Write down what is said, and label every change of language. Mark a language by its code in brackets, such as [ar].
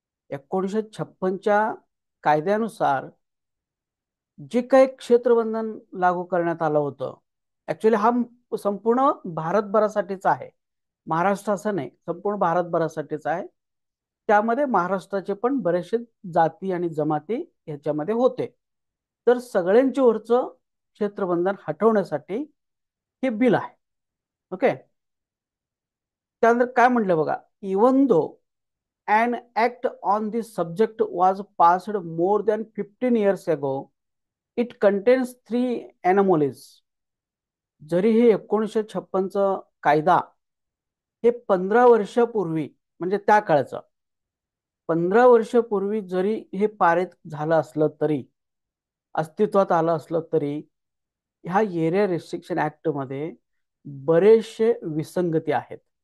[mr] 1956च्या कायद्यानुसार जे काही क्षेत्रबंधन लागू करण्यात आलं होतं, ऍक्च्युली हा संपूर्ण भारतभरासाठीच आहे, महाराष्ट्र असं नाही, संपूर्ण भारतभरासाठीच आहे. त्यामध्ये महाराष्ट्राचे पण बरेचसे जाती आणि जमाती ह्याच्यामध्ये होते. तर सगळ्यांच्या वरचं क्षेत्रबंधन हटवण्यासाठी हे बिल आहे. [en] Okay. [mr] त्यानंतर काय म्हटलं बघा, [en] Even though an act on this subject was passed more than 15 years ago, it contains three anomalies. [mr] जरी हे 1956 कायदा हे 15 वर्षापूर्वी, म्हणजे त्या काळचं 15 वर्षापूर्वी जरी हे पारित झालं असलं तरी, अस्तित्वात आलं असलं तरी, ह्या एरिया रिस्ट्रिक्शन ऍक्ट मध्ये बरेचसे विसंगती आहेत.